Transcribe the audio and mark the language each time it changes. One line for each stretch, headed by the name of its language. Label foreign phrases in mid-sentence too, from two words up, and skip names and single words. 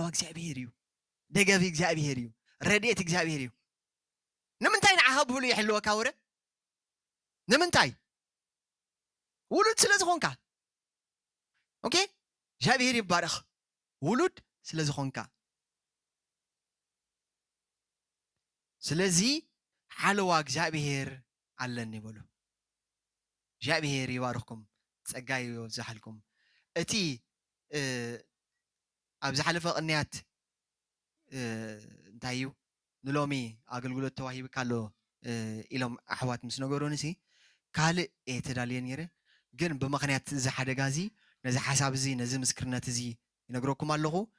Tigrinya: እግዚአብሔር እዩ ደገፊ እግዚአብሔር እዩ ረድኤት እግዚአብሔር እዩ ንምንታይ ንዓኻ ብህሉ ይሕልወካ ወረ ንምንታይ ውሉድ ስለ ዝኾንካ ኦኬ እግዚአብሔር ይባረኽ ውሉድ ስለ ዝኾንካ ስለዚህ ሓለዋ እግዚአብሔር አለን ይበሉ እግዚአብሔር ይባርክኩም ጸጋ ይብዛሕልኩም እቲ ኣብ ዝሓለፈ ቅንያት እንታይ እዩ ንሎሚ ኣገልግሎት ተዋሂብ ካሎ ኢሎም ኣሕዋት ምስ ነገሩን እዚ ካልእ ተዳልየ ነይረ ግን ብምክንያት እዚ ሓደጋ እዚ ነዚ ሓሳብ እዚ ነዚ ምስክርነት እዚ ይነግረኩም ኣለኹ